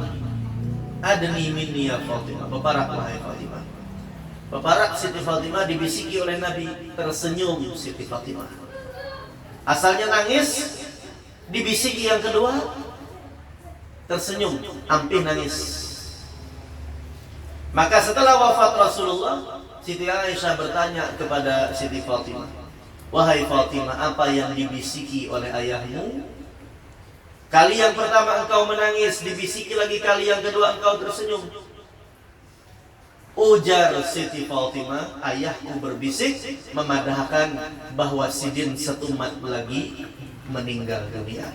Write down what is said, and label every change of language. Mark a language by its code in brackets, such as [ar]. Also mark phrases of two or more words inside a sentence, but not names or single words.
[ar] ادني مني يا فاطمة, [id] berparak wahai Fatimah. Berparak Siti Fatimah, dibisiki oleh Nabi, tersenyum Siti Fatimah. Asalnya nangis, dibisiki yang kedua, tersenyum, ampih nangis. Maka setelah wafat Rasulullah, Siti Aisyah bertanya kepada Siti Fatimah, wahai Fatimah, apa yang dibisiki oleh ayahmu? Kali yang pertama engkau menangis, dibisiki lagi kali yang kedua engkau tersenyum. Ujar Siti Fatimah, ayahku berbisik memadahkan bahwa Sidin setumat lagi meninggal dunia.